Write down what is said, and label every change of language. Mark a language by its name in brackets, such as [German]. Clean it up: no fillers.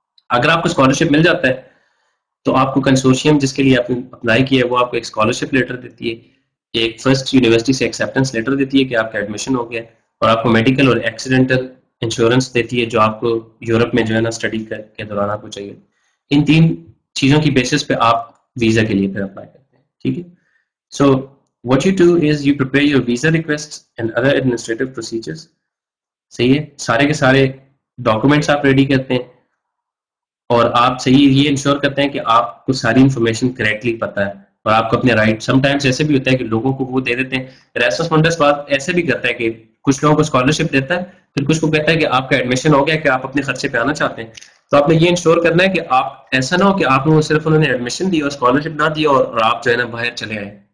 [Urdu] اگر آپ کو اسکالرشپ مل جاتا ہے تو آپ کو کنسورشیم جس کے لیے آپ نے اپلائی کیا ہے وہ آپ کو ایک اسکالرشپ لیٹر دیتی ہے, ایک فرسٹ یونیورسٹی سے ایکسیپٹنس لیٹر دیتی ہے کہ آپ کا ایڈمیشن ہو گیا, اور آپ کو میڈیکل اور ایکسیڈنٹل انشورنس دیتی ہے جو آپ کو یورپ میں جو ہے نا اسٹڈی کے دوران آپ کو چاہیے. ان تین چیزوں کی بیسس پہ آپ ویزا کے لیے پھر اپلائی کرتے ہیں, ٹھیک ہے. [English] So what you do is you prepare your visa requests and other administrative procedures. [Urdu] صحیح ہے, سارے کے سارے ڈاکومنٹس آپ ریڈی کرتے ہیں اور آپ صحیح یہ انشور کرتے ہیں کہ آپ کو ساری انفارمیشن کریکٹلی پتہ ہے اور آپ کو اپنے رائٹ. سم ٹائمس ایسے بھی ہوتا ہے کہ لوگوں کو وہ دے دیتے ہیں. Erasmus Mumtaz بات ایسے بھی کرتا ہے کہ کچھ لوگوں کو اسکالرشپ دیتا ہے پھر کچھ کو کہتا ہے کہ آپ کا ایڈمیشن ہو گیا کہ آپ اپنے خرچے پہ آنا چاہتے ہیں, تو آپ نے یہ انشور کرنا ہے کہ آپ ایسا نہ ہو کہ آپ نے صرف انہوں نے ایڈمیشن دی اور اسکالرشپ نہ دی اور آپ جو ہے نا باہر چلے آئے.